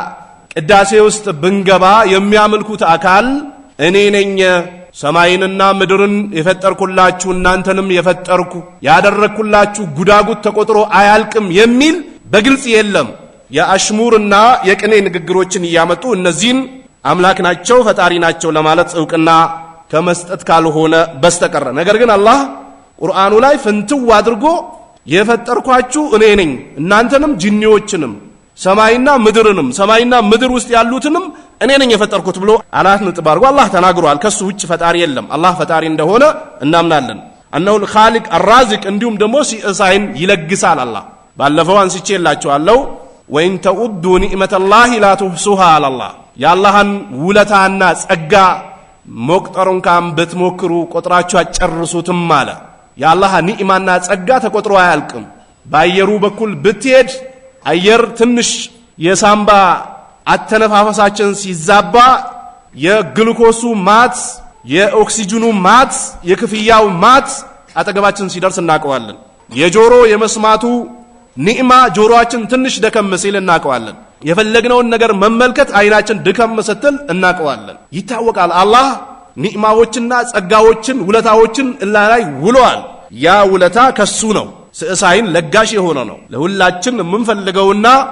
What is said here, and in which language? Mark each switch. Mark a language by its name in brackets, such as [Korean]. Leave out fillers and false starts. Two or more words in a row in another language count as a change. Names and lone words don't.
[Amharic] ቅዳሴ ውስጥ ብንገባ የሚያመልኩት አካል እኔ ነኝ ሰማይንና ምድርን የፈጠርኩላችሁ እናንተንም የፈጠርኩ ያደረኩላችሁ ጉዳጉት ተቆጥሮ አያልቅም የሚል በግልጽ የለም የአሽሙርና የቅኔ ንግግሮችን ያመጡ እነዚህን አምላክ ናቸው ፈጣሪ ናቸው ለማለት ዕውቅና ከመስጠት ካልሆነ በስተቀር ነገር ግን አላህ ቁርአኑ ላይ ፍንትው አድርጎ የፈጠርኳችሁ እኔ ነኝ እናንተንም ጂኒዎችንም ሰማይና ምድርንም ሰማይና ምድር ውስጥ ያሉትንም እኔ ነኝ የፈጠርኩት ብሎ አራት ነጥብ አድርጎ አላህ ተናግሯል ከሱ ውጭ ፈጣሪ የለም አላህ ፈጣሪ እንደሆነ እናምናለን [Arabic] أنه الخالق الرازق [Amharic] እንዲሁም ደግሞ ሲሳይን ይለግሳል አላህ ባለፈው አንስቼላችኋለሁ [Arabic] وإن تعدوا نعمة الله لا تحصوها على الله [Amharic] ያላህን ውለታና ጸጋ መቁጠሩን ካም ብትሞክሩ ቁጥራችሁ አጨርሱትም አለ ያላህ ኒዕማና ጸጋ ተቆጥሮ አያልቅም ባየሩ በኩል ብትሄድ አየር ትንሽ የሳምባ አተነፋፈሳችን ሲዛባ የግሉኮሱ ማት የኦክሲጅኑ ማት የክፍያው ማት አጠገባችን ሲደርስ እናቀዋለን የጆሮ የመስማቱ ኒዕማ ጆሮአችን ትንሽ ደከም ሲል እናቀዋለን የፈለግነውን ነገር መመልከት አይናችን ድከም ስትል እናቀዋለን ይታወቃል አላህ ኒዕማዎችና ጸጋዎችን ውለታዎችን ላይ ውሏል ያ ውለታ ከሱ ነው ስሳይን ለጋሽ የሆነ ነው ለሁላችን የምንፈልገውና